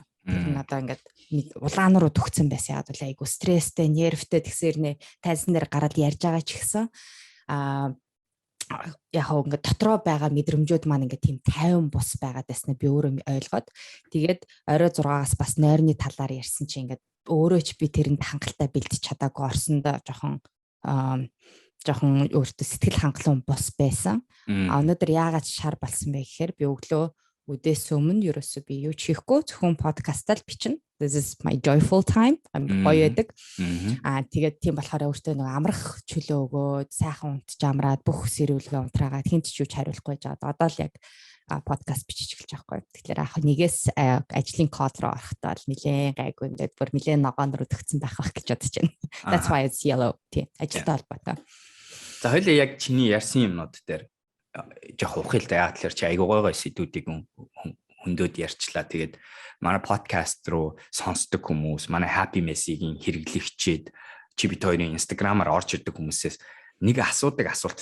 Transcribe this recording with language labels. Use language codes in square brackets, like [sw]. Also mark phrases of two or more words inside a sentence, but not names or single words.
[mn] Тэр нь одоо ингээд улаан руу төгцсөн байсан. Яг бол айгүй стресстэй, нервтэй тэгсээр нэ тайзан дээр гараад ярьж байгаа ч гэсэн яг ингээд дотроо байгаа мэдрэмжүүд маань ингээд тийм 50 бус байгаад байснаа би өөрөө ойлгоод тэгээд орой 6-аас бас нойрны талаар ярьсан чи ингээд өөрөө ч би тэрэнд хангалттай бэлдэж чадаагүй орсондоо жоохон өөртөө сэтгэл хангалуун бус байсан. Өнөөдөр яагаад шар болсон бэ гэхээр би өглөө үдээс өмнө ерөөсөө би юу ч хийхгүй зөвхөн подкастаар бичнэ. [en] This is my joyful time. [mn] Гоё яадаг. Тэгээд тийм болохоор өөртөө нэг амрах чөлөө өгөөд сайхан унтж амраад бүх сэрүүлгээ унтраагаад хинт ч юу ч хариулахгүй жаад одоо л яг подкаст бичиж эхэлж байгаа байхгүй. Тэгэхээр яг нэгээс ажлын код руу орохдоо л нилээн гайгүй ингээд бүр нилээн ногоон руу төгцсөн байх гэж бодож байна. [en] That's why it's yellow. [mn] Тийм ажилтай холбоотой. За хоёлаа яг чиний ярьсан юмнууд дээр жоох ухаал да. Яг тэр чи айгуу гой сэдвүүдийг хөндөд ярьчлаа. Тэгээд манай подкаст руу сонсдог хүмүүс, манай Happy Messy-гийн хэрэглэгчид чи бид хоёрын Instagram-аар орж ирдэг хүмүүсээс нэг асуудаг асуулт.